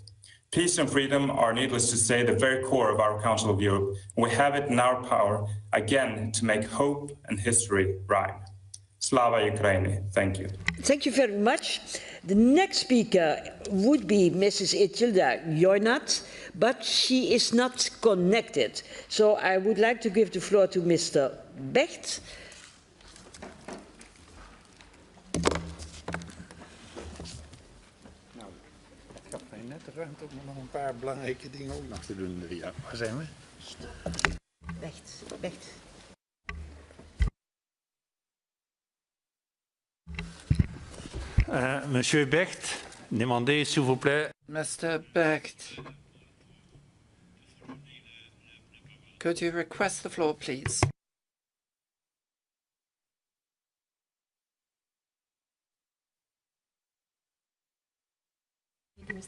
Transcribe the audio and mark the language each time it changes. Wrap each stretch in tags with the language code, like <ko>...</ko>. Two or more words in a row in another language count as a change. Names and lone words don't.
<en>Peace and freedom are, needless to say, the very core of our Council of Europe, and we have it in our power, again, to make hope and history rhyme.</en> <uk>Slava Ukraini.</uk> <en>Thank you. Thank you very much. The next speaker would be Mrs. Itilda Joinat, but she is not connected. So I would like to give the floor to Mr. Becht.</en> <nl>Ruimte om nog een paar belangrijke dingen ook nog te doen. Ja, waar zijn we? Becht.</nl> <fr>Monsieur Becht, demandez s'il vous plaît.</fr> <en>Mr. Becht, could you request the floor, please? Mr.</en>